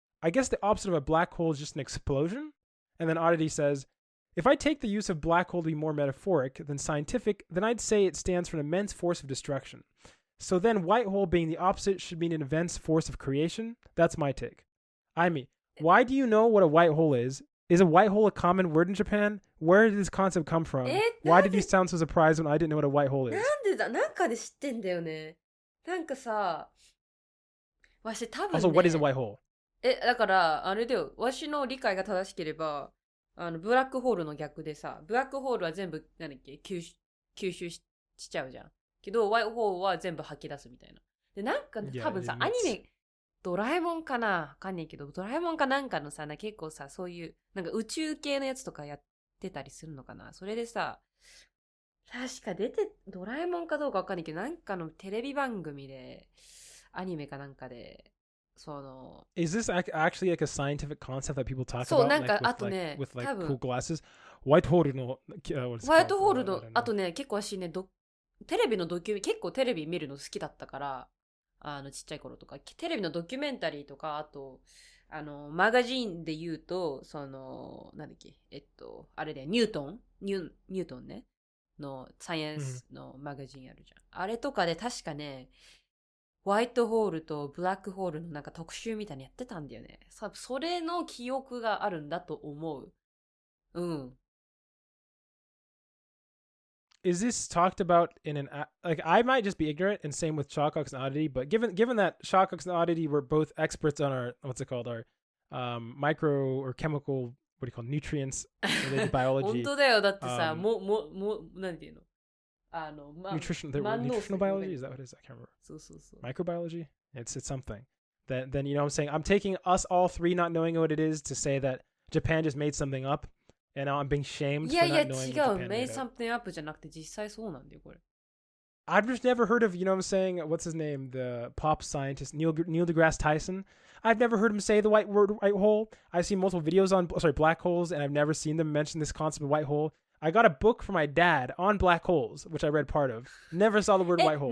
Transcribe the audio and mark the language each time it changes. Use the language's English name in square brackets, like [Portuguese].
[English] I guess the opposite of a black hole is just an explosion. And then Aditi says, if I take the use of black hole to be more metaphoric than scientific, then I'd say it stands for an immense force of destruction. So then white hole being the opposite should mean an immense force of creation? That's my take. I mean, why do you know what a white hole is? Is a white hole a common word in Japan? Where did this concept come from? Why did you sound so surprised when I didn't know what a white hole is? [Japanese] なんでだ、なんかで知ってんだよね。なんかさ、わし多分ね。 [English] Also, what is a white hole? [Japanese] だから、あれだよ。わしの理解が正しければ、ブラックホールの逆でさ、ブラックホールは全部、なんだっけ、吸収しちゃうじゃん。けど、ワイホールは全部吐き出すみたいな。で、なんか多分さ、アニメ、ドラえもんかなわかんないけど、ドラえもんかなんかのさ、結構さ、そういう、なんか宇宙系のやつとかやってたりするのかなそれでさ、確かドラえもんかどうかわかんないけど、なんかのテレビ番組で、アニメかなんかで、その [English] Is this actually like a scientific concept that people talk about? [Japanese] そう、なんかあとね、 [English] with like cool glasses? [Japanese] ホワイトホールの、ホワイトホールの、あとね、結構私ね、テレビの結構テレビ見るの好きだったから、ちっちゃい頃とか、テレビのドキュメンタリーとか、あと、マガジンで言うと、なんだっけ、あれだよ、ニュートンね、のサイエンスのマガジンあるじゃん。あれとかで確かね、ホワイトホールとブラックホールのなんか特集みたいにやってたんだよね。それの記憶があるんだと思う。うん。 [English] Is this talked about in an like I might just be ignorant and same with Shawcox and Oddity, but given that Shawcox and Oddity were both experts on our our micro or chemical what do you call nutrients related biology. [Japanese] 本当だよ。だってさ、なんていうの [English] nutritional biology, is that what it is? I can't remember. [Japanese] そうそうそう。 [English] Microbiology? It's something. Then you know what I'm saying? I'm taking us all three not knowing what it is to say that Japan just made something up. And now I'm being shamed for not knowing what Japan made something up [Japanese] じゃなくて実際そうなんだよこれ。 [English] I've just never heard of, you know what I'm saying, what's his name, the pop scientist, Neil deGrasse Tyson. I've never heard him say the white hole. I've seen multiple videos on, black holes, and I've never seen them mention this concept of white hole. I got a book from my dad on black holes, which I read part of. Never saw the word white hole.